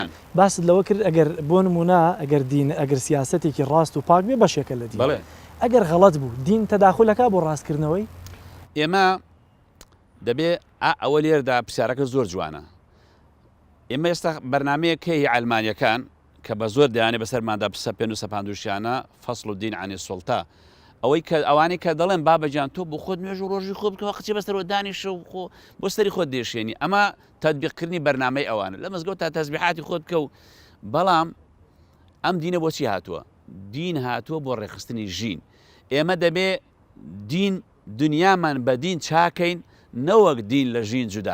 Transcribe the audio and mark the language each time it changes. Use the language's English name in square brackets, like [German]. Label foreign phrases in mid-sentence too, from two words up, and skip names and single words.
[Central Kurdish] باست لەوە کرد ئەگەر بۆ نمونە ئەگەر دین ئەگەر سیاسەتێکی ڕاست و پاک بێ بەشێکە لە دین ئەگەر غەڵەت بوو دین تەداخولەکە بۆ ڕاستکردنەوەی ئێمە دەبێ ئەوە لێردا پرسیارەکە زۆر جوانە. ئێمە ئێستا بەرنامەیەک هەیە ئەلمانیەکان کە بە زۆر دەیانێ بەسەرماندا پێ و سەپاندوشیانە [Arabic] فەصل الدین عن السلطة [Central Kurdish] ئەوەی کە ئەوانەی کە دەڵێن بابەجان تۆ بۆ خۆت نوێژ و ڕۆژی خۆ بکەوە قچی بەسەرەوە دانیشە و بۆ سەری خۆت دێشێنی ئەمە تەطبیقکردنی بەرنامەی ئەوانە لە مەزگەوت تا تەسبیحاتی خۆت بکە و بەڵام ئەم دینە بۆچی هاتووە؟ دین هاتووە بۆ ڕێخستنی ژین. ئێمە دەبێ دین دنیامان بە دین چاکەین نەوەک دین لە ژین جوداکەین.